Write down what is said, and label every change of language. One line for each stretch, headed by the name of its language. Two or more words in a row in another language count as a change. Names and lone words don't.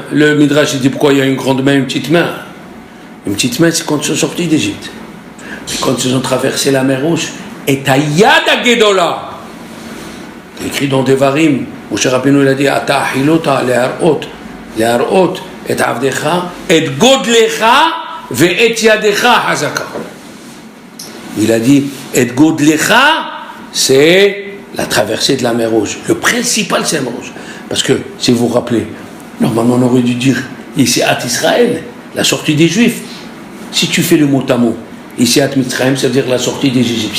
French: Le Midrash il dit pourquoi il y a une grande main et une petite main. Une petite main c'est quand ils sont sortis d'Égypte. Quand ils ont traversé la mer Rouge, et
Hebrew: היד הגדולה,
French: écrit dans Devarim, Moshe Rabbeinu il a dit
Hebrew: אתה החלות להראות את עבדך את גדלך ואת ידך החזקה.
French: Il a dit
Hebrew: את גדלך,
French: c'est la traversée de la mer Rouge. Le principal, c'est la mer Rouge. Parce que, si vous vous rappelez, normalement on aurait dû dire ici à Israël, la sortie des Juifs. Si tu fais le mot à mot, ici à Mitzrayim, ça veut dire la sortie des Égyptiens.